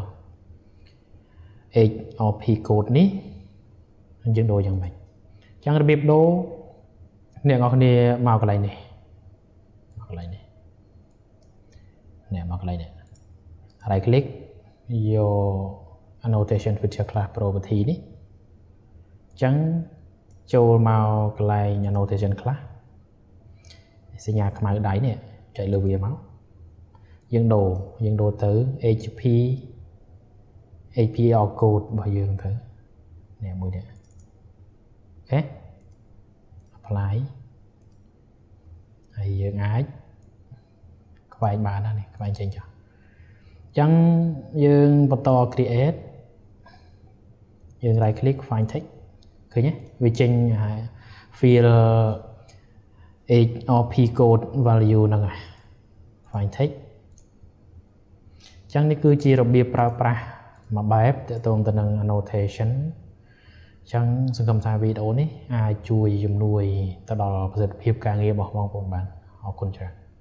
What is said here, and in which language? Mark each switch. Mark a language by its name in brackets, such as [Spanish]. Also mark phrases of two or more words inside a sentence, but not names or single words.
[English] HRP code [Khmer] នេះយើងដូរយ៉ាងម៉េចចឹងរបៀបដូរអ្នកនរគ្នាមកកន្លែងនេះមកកន្លែងនេះ [English] right click [Khmer] យក [English] annotation feature class property [Khmer] នេះចឹងចូលមកកន្លែង [English] annotation class [Khmer] សញ្ញាខ្មៅដៃនេះចែកលើវាមកយើងដូរទៅ [English] HPR code [Khmer] របស់យើងទៅនេះមួយនេះអូខេ apply ហើយយើងអាចខ្វែងបានណានេះខ្វែងចេញចុះអញ្ចឹងយើងបន្ត create យើង [English] right click find text [Khmer] ឃើញទេវាចេញ field [English] HRP code value [Khmer] ហ្នឹងហើយ [English] find text [Khmer] អញ្ចឹងនេះគឺជារបៀបប្រើប្រាស់មួយបែបទាក់ទងទៅនឹង annotation អញ្ចឹងសង្ឃឹមថាវីដេអូនេះអាចជួយជំនួយទៅដល់ប្រសិទ្ធភាពការងាររបស់បងប្អូនបានអរគុណច្រើន